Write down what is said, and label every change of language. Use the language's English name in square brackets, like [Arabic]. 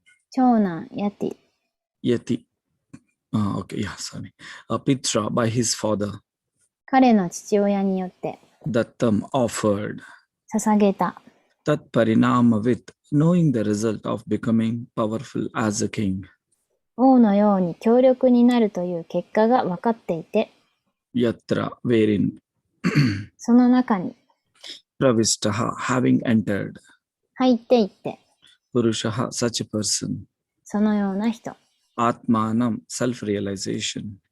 [Japanese] 長男ヤティ [English] Yati. Okay, yeah, sorry. Pitra, by his father. [Japanese] 彼の父親によって [English] Dattam, offered. [Japanese] 捧げた [English] Tat parinamavit, knowing the result of becoming powerful as a king. [Japanese] 王のように強力になるという結果が分かっていて [English] Yatra, wherein. [Japanese] その中に [English] Pravishtaha, having entered. [Japanese] 入っていって [English] Purushaha, such a person. [Japanese] そのような人 [English] Atmanam, self-realization.